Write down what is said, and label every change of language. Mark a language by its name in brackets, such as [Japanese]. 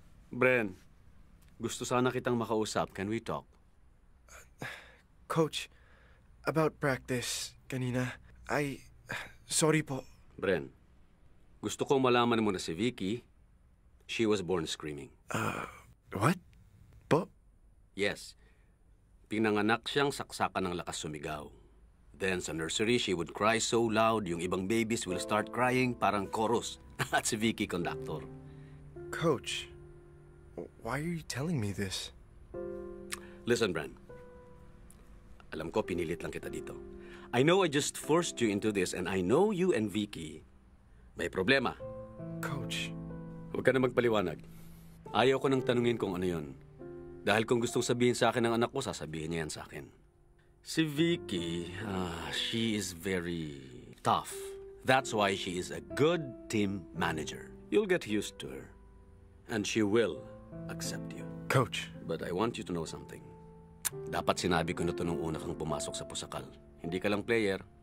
[Filipino] Bren, gusto sana kitang makausap. [English] Can we talk? Coach, about practice kanina, sorry po. [Filipino] Bren, gusto kong malaman mo na si Vicky, [English] she was born screaming. What? Po? Yes. [Filipino] Pinanganak siyang saksakan ng lakas sumigaw. [English] Then sa nursery, she would cry so loud, [Filipino] yung ibang [English] babies will start crying parang chorus. [Filipino] At si Vicky conductor. [English] Coach, why are you telling me this? [Filipino] Listen, Bren. Alam ko, pinilit lang kita dito. [English] I know I just forced you into this and I know you and Vicky [Filipino] may problema. [English] Coach. [Filipino] Huwag ka na magpaliwanag. Ayaw ko nang tanungin kung ano yun. Dahil kung gustong sabihin sa akin ng anak ko, sasabihin niya yan sa akin. [English] Si Vicky, she is very tough. That's why she is a good team manager. You'll get used to her. And she will accept you. Coach, But I want you to know something. [Filipino] Dapat sinabi ko na ito nung una kang pumasok sa Pusakal. Hindi ka lang player.